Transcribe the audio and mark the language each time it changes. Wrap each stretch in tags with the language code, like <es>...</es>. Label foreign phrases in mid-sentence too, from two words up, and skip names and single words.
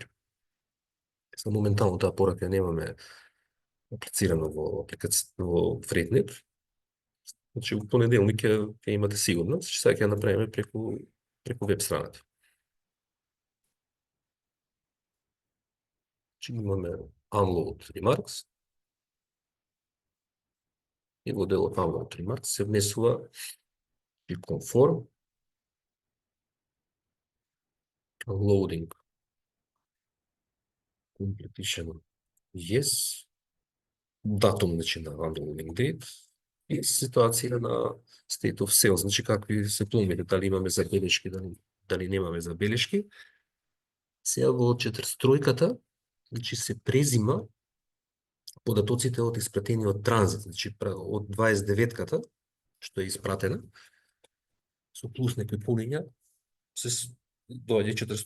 <mk>Са моментално таа порака ја немаме аплицирано во Freightlab. Значи во понеделник ќе имате сигурно, значи сега ќе ја направиме преку веб страната. Значи имаме</mk> <en>unload remarks.</en> <mk>И во делот</mk> <en>unload remarks</en> <mk>се внесува и</mk> <en>conform loading completion yes,</en> <mk>датум, значи, на</mk> <en>unloading date</en> <mk>и ситуација на</mk> <en>state of sales,</en> <mk>значи какви се пломбите, дали имаме забелешки, дали немаме забелешки. Сега во 43-ката, значи се презима податоците од испратениот транзит, значи од 29-ката, што е испратена, со плюс некои полиња, се доаѓа 43-ката.</mk>